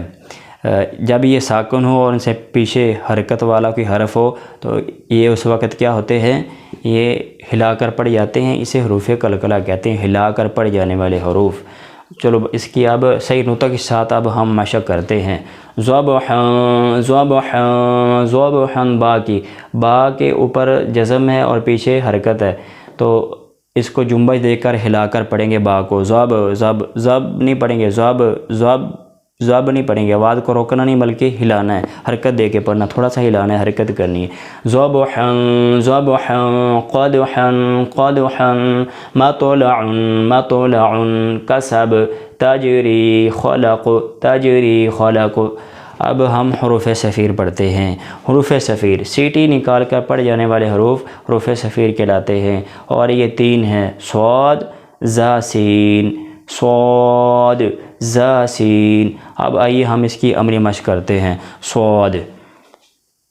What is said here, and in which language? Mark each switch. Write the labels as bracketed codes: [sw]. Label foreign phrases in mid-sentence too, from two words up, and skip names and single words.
[ur] جب یہ ساکن ہو اور ان سے پیچھے حرکت والا کوئی حرف ہو تو یہ اس وقت کیا ہوتے ہیں؟ یہ ہلا کر پڑھ جاتے ہیں، اسے حروف قلقلہ کہتے ہیں، ہلا کر پڑھ جانے والے حروف۔ چلو اس کی اب صحیح نطق کے ساتھ اب ہم مشق کرتے ہیں۔ [ar] ذبحاں، ذبحاں، ذبحاں۔ [ur] با کی، با کے اوپر جزم ہے اور پیچھے حرکت ہے، تو اس کو جنبش دے کر ہلا کر پڑھیں گے با کو۔ ذب، ذب، ذب نہیں پڑھیں گے، ذب، ذب، ذب نہیں پڑھیں گے، آواز کو روکنا نہیں بلکہ ہلانا ہے، حرکت دے کے پڑھنا، تھوڑا سا ہلانا ہے، حرکت کرنی ہے۔ [ar] ذبحاں، ذبحاں، قدحاں، قدحاں، مطلع، مطلع، کسب، تجری، خلق، تجری، خلق۔ [ur] اب ہم حروف صفیر پڑھتے ہیں۔ حروف صفیر سیٹی نکال کر پڑھ جانے والے حروف حروف صفیر کہلاتے ہیں، اور یہ 3 ہیں، صاد، زا، سین، صاد، زا، سین۔ اب آئیے ہم اس کی عملی مشق کرتے ہیں۔